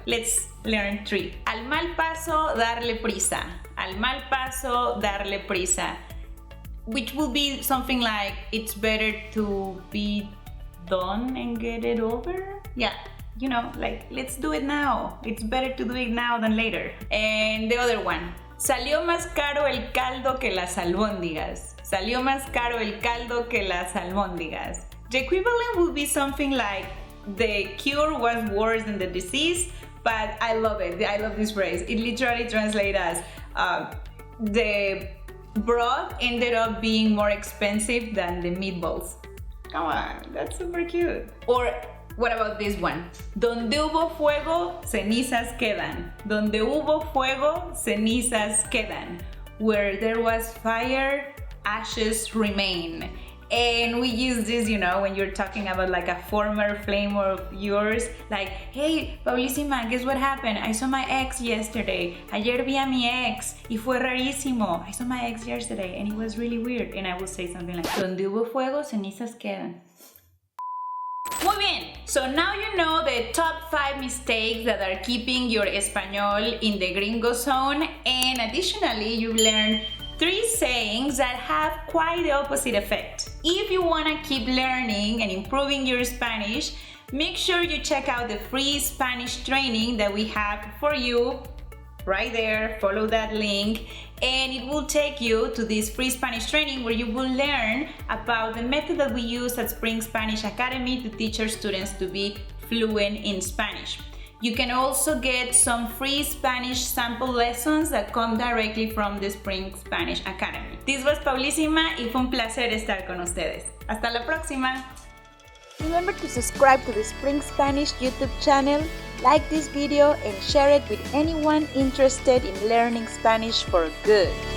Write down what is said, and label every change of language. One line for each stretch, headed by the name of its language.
English: Let's learn 3.
Spanish: Al mal paso, darle prisa. Al mal paso, darle prisa.
English: Which will be something like, it's better to be done and get it over? Yeah, you know, like, let's do it now. It's better to do it now than later. And the other one,
Spanish: salió más caro el caldo que las albóndigas. Salió más caro el caldo que las albóndigas.
English: The equivalent would be something like, the cure was worse than the disease, but I love it. I love this phrase. It literally translates as, the broth ended up being more expensive than the meatballs. Come on, that's super cute. Or what about this one?
Spanish: Donde hubo fuego, cenizas quedan. Donde hubo fuego, cenizas quedan.
English: Where there was fire, ashes remain. And we use this, you know, when you're talking about like a former flame of yours, like, hey, Paulísima, guess what happened? I saw my ex yesterday.
Spanish: Ayer vi a mi ex y fue rarísimo.
English: I saw my ex yesterday and it was really weird. And I will say something like,
Spanish: donde hubo fuego, cenizas quedan. Muy bien,
English: so now you know the top 5 mistakes that are keeping your español in the gringo zone, and additionally you learned 3 sayings that have quite the opposite effect. If you want to keep learning and improving your Spanish, make sure you check out the free Spanish training that we have for you right there. Follow that link and it will take you to this free Spanish training where you will learn about the method that we use at Spring Spanish Academy to teach our students to be fluent in Spanish. You can also get some free Spanish sample lessons that come directly from the Spring Spanish Academy. This was
Spanish: Paulísima y fue un placer estar con ustedes. Hasta la próxima.
English: Remember to subscribe to the Spring Spanish YouTube channel, like this video and share it with anyone interested in learning Spanish for good.